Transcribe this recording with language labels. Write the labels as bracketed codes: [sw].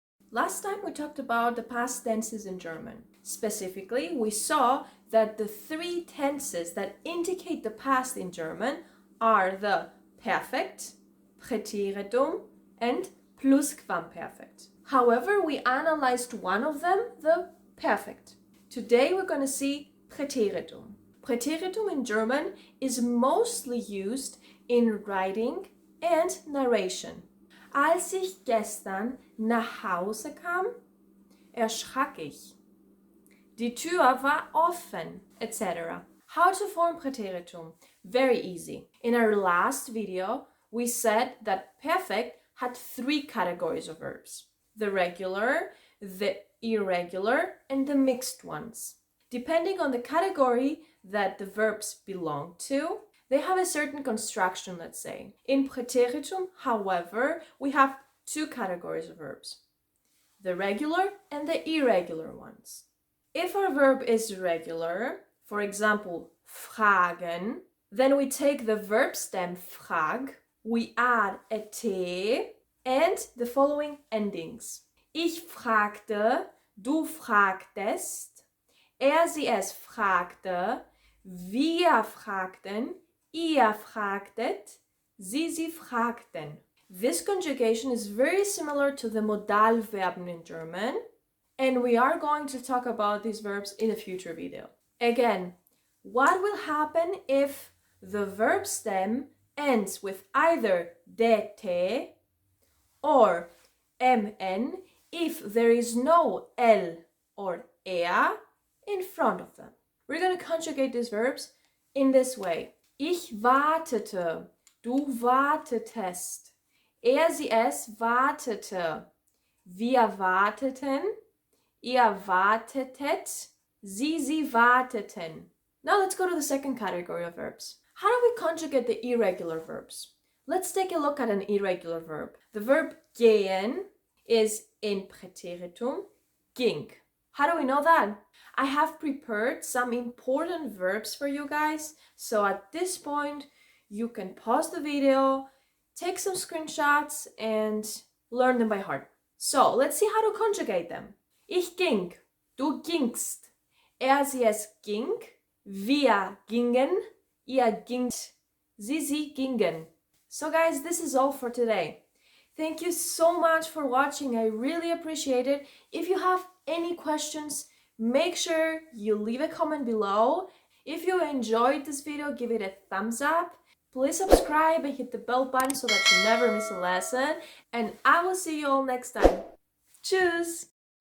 [en] Last time we talked about the past tenses in German. Specifically, we saw that the three tenses that indicate the past in German are the Perfekt, Präteritum, and Plusquamperfekt. However, we analyzed one of them, the Perfekt. Today we're going to see Präteritum. Präteritum in German is mostly used in writing and narration. [de] Als ich gestern nach Hause kam, erschrak ich. Die Tür war offen, [en] etc. How to form Präteritum? Very easy. In our last video, we said that perfect had three categories of verbs: the regular, the irregular, and the mixed ones. Depending on the category that the verbs belong to, they have a certain construction, let's say. In Präteritum, however, we have two categories of verbs: the regular and the irregular ones. If our verb is regular, for example, fragen, then we take the verb stem frag, we add a t, and the following endings. [de] Ich fragte, du fragtest, sie es fragte, wir fragten, ihr fragtet, sie fragten. [en] This conjugation is very similar to the Modalverben in German, and we are going to talk about these verbs in a future video. Again, what will happen if the verb stem ends with either det or mn if there is no l or er in front of them? We're going to conjugate these verbs in this way. [de] Ich wartete, du wartetest, sie es wartete, wir warteten, ihr wartetet, sie warteten. [en] Now let's go to the second category of verbs. How do we conjugate the irregular verbs? Let's take a look at an irregular verb. The verb gehen is in Präteritum ging. How do we know that? I have prepared some important verbs for you guys, so at this point you can pause the video, take some screenshots and learn them by heart. So let's see how to conjugate them. [de] Ich ging, du gingst, sie es ging, wir gingen, ihr gingt, sie gingen. [en] So guys, this is all for today. Thank you so much for watching. I really appreciate it. If you have any questions, make sure you leave a comment below. If you enjoyed this video, give it a thumbs up. Please subscribe and hit the bell button so that you never miss a lesson. And I will see you all next time. Tschüss!